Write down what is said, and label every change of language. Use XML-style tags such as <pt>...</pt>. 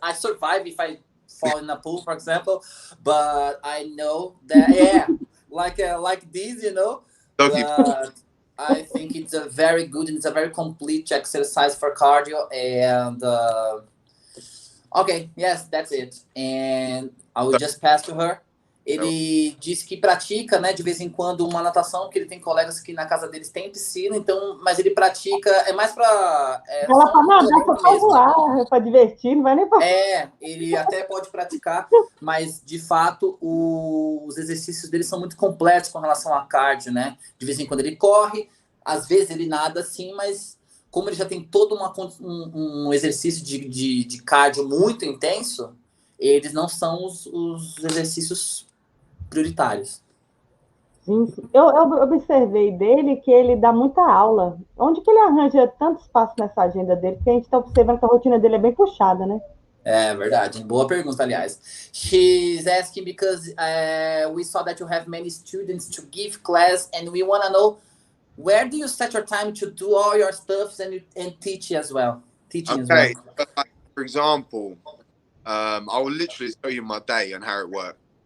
<en>I survive if I fall in a pool, for example, but I know that like this, But I think it's a very good and it's a very complete exercise for cardio. And okay, yes, that's it. And I will just pass to her.</en> <pt>Ele disse que pratica, né, de vez em quando uma natação, que ele tem colegas que na casa deles tem piscina, então, mas ele pratica, é mais para... Ela para nadar, para voar, para divertir, não vai nem para... Ele até pode praticar, mas, de fato, os exercícios dele são muito completos com relação a cardio, né? De vez em quando ele corre, às vezes ele nada assim, mas como ele já tem todo um exercício de cardio muito intenso, eles não são os exercícios prioritários. Sim. Eu observei dele que ele dá muita aula. Onde que ele arranja tanto espaço nessa agenda dele? Porque a gente está observando que a rotina dele é bem puxada, né? É verdade. Boa pergunta, aliás.</pt> <en>She's asking because we saw that you have many students to give class, and we want to know where do you set your time to do all your stuffs and teach as well, teaching as well. Okay, but like, for example, I will literally tell you my day and how it works.</en>